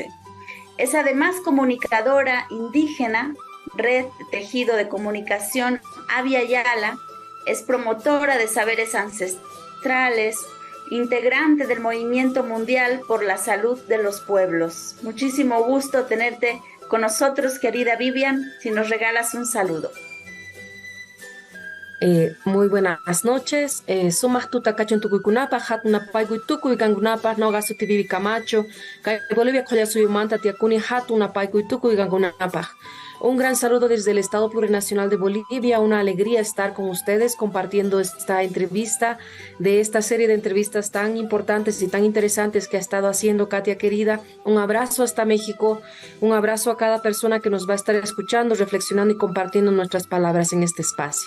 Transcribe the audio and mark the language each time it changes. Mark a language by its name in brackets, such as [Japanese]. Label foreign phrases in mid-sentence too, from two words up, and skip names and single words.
[Spanish] Es además comunicadora indígena, Red Tejido de Comunicación Avia Yala, es promotora de saberes ancestrales, integrante del Movimiento Mundial por la Salud de los Pueblos. Muchísimo gusto tenerte con nosotros, querida Vivian, si nos regalas un saludo. Muy buenas noches. [Quechua] Sumas tuta cachon tukuikunapa, hatuna paiguy tukuy gangunapa, noga suti Vivi Camacho, kay Bolivia koya suyumanta tiakuni hatuna paiguy tukuy gangunapa. [Spanish] Un gran saludo desde el Estado Plurinacional de Bolivia, una alegría estar con ustedes compartiendo esta entrevista, de esta serie de entrevistas tan importantes y tan interesantes que ha estado haciendo Katia querida. Un abrazo hasta México, un abrazo a cada persona que nos va a estar escuchando, reflexionando y compartiendo nuestras palabras en este espacio.